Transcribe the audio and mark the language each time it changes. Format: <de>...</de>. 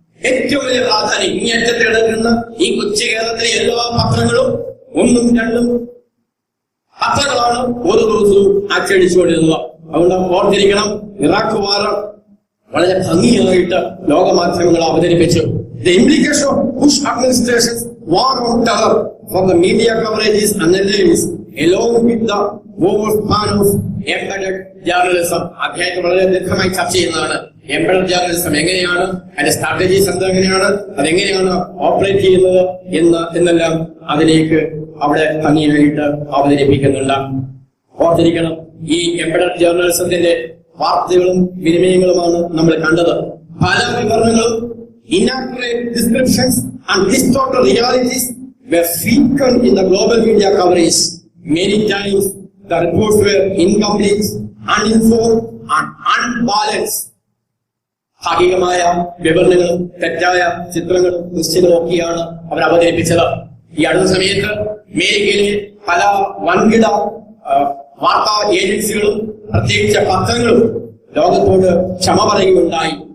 <ml>ഏറ്റവും വലിയ പ്രാധാന്യം. ഇങ്ങേറ്റത്തിൽ കിടക്കുന്ന ഈ കൊച്ചു കേരളത്തിലെ എല്ലാ പത്രങ്ങളും 1ഉം 2ഉം പത്രങ്ങളാണ് ഓരോ ദിവസവും അച്ചടിച്ചുകൊണ്ടിരുന്നത്. അതുകൊണ്ട് ഓർത്തിരിക്കണം, ഇറാഖ് വാർ വളരെ ഭംഗിയായിട്ട് ലോകമാധ്യമങ്ങൾ അവതരിപ്പിച്ചു.</ml> <en>The implication of Bush administration's war on terror for the media coverage is analyzed along with the overspan of embedded journalism.</en> <ml>അധ്യായത്തിൽ വളരെ ദീർഘമായി ചർച്ച ചെയ്യുന്നതാണ്. എംബഡഡ് ജേർണലിസം എങ്ങനെയാണ്, അതിന്റെ സ്ട്രാറ്റജീസ് എന്തെങ്ങനെയാണ്, അതെങ്ങനെയാണ് ഓപ്പറേറ്റ് ചെയ്യുന്നത് എന്നെല്ലാം അതിലേക്ക് അവിടെ ഭംഗിയായിട്ട് അവതരിപ്പിക്കുന്നുണ്ട്. ഓർത്തിരിക്കണം, ഈ എംബഡഡ് ജേർണലിസത്തിന്റെ വാർത്തകളും വിനിമയങ്ങളുമാണ് നമ്മൾ കണ്ടത്. പല വിവരണങ്ങളും,</ml> <en>inaccurate descriptions and distorted realities were frequent in the global media coverage. Many times the reports were incomplete, uninformed and unbalanced.</en> <ml>ഭാഗികമായ വിവരണങ്ങളും തെറ്റായ ചിത്രങ്ങളും ദൃശ്യങ്ങളും ഒക്കെയാണ് അവർ അവതരിപ്പിച്ചത്. ഈ അടുത്ത സമയത്ത് അമേരിക്കയിലെ പല വൻകിട വാർത്താ ഏജൻസികളും പ്രത്യേകിച്ച് പത്രങ്ങളും ലോകത്തോട് ക്ഷമ പറയുകയുണ്ടായി.</ml>